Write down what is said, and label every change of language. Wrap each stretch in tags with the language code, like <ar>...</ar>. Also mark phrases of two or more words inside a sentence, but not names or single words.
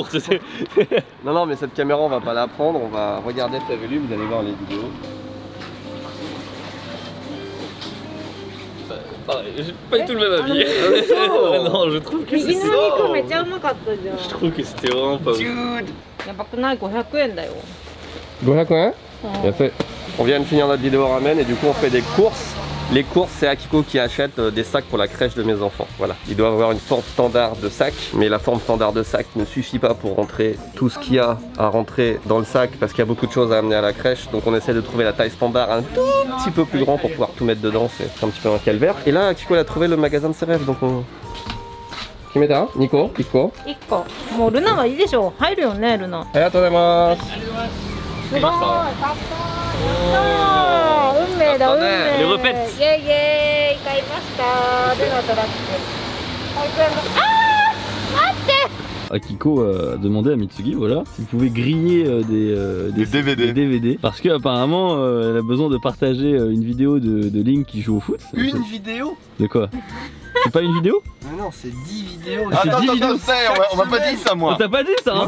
<fr>Non mais cette caméra on va pas la prendre, on va regarder TV Louis, vous allez voir les vidéos. J'ai pas du tout le même avis. Non, je trouve que c'était vraiment pas ouf.</fr> <ja>やばくない？ 500 円だよ。</ja> <fr>500 hein? Bien fait. On vient de finir notre vidéo ramen et du coup on fait des courses. Les courses, c'est Akiko qui achète des sacs pour la crèche de mes enfants. Voilà, ils doivent avoir une forme standard de sac, mais la forme standard de sac ne suffit pas pour rentrer tout ce qu'il y a à rentrer dans le sac parce qu'il y a beaucoup de choses à amener à la crèche. Donc on essaie de trouver la taille standard un tout petit peu plus grand pour pouvoir tout mettre dedans. C'est un petit peu un calvaire. Et là, Akiko elle a trouvé le magasin de ses rêves. Donc on...</fr> <ja>決めた？二個？一個? 1個。もうルナはいいでしょ。入るよね、ルナ。ありがとうございます。すごい。買った。運命だ、運命。イェイイェイ買いました。ルナトラック。あー、待って。</ja> <fr>Akiko a demandé à Mitsugi, voilà, s'il pouvait griller des DVD. Parce qu'apparemment, elle a besoin de partager une vidéo de Link qui joue au foot. Une vidéo? De quoi? C'est pas une vidéo? Mais non, c'est 10 vidéos. Attends, on m'a pas dit ça moi. On t'a pas dit ça hein?</fr>